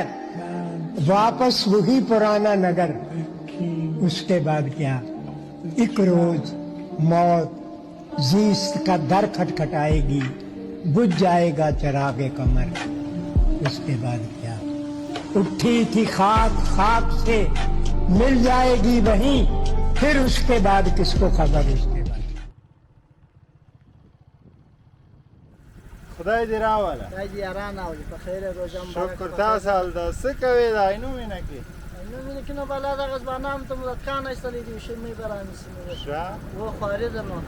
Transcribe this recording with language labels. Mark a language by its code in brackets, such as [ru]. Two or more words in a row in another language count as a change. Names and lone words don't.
[ur] واپس وہی پرانا نگر اس کے بعد کیا، ایک روز موت زیست کا در کھٹکھٹائے گی، بجھ جائے گا چراغ قمر اس کے بعد کیا، اٹھی تھی خاک خاک سے مل جائے گی وہیں، پھر اس کے بعد کس کو خبر اس کے بعد. [ps] خدای دې راوله. خدای دې یاران راولي په خیر روژه مبارک. شکر تاسو حال ده. څه کوې د عینو مینه کې؟ عینو مینه کې نو بالا دغه ځوانان ته مو د کان ایستلی دي شمې به رانیسي ښه و خوارې ده نو